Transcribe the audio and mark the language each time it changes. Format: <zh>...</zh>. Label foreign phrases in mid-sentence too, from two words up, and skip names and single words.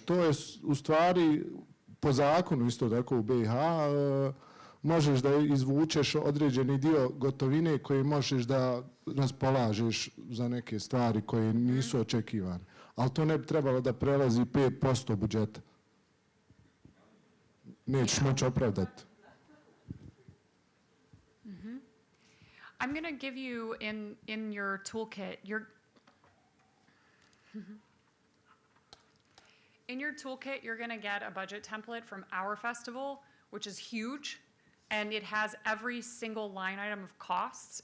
<bs>To je u stvari po zakonu isto tako u BiH možeš da izvučeš određeni dio gotovine koji možeš da raspolažeš za neke stvari koje nisu očekivane. Ali to ne bi trebalo da prelazi 5% budžeta. Nećeš moći opravdati.</bs> <en>I'm going to give you in your toolkit, in your toolkit, you're going to get a budget template from our festival, which is huge, and it has every single line item of costs.</en>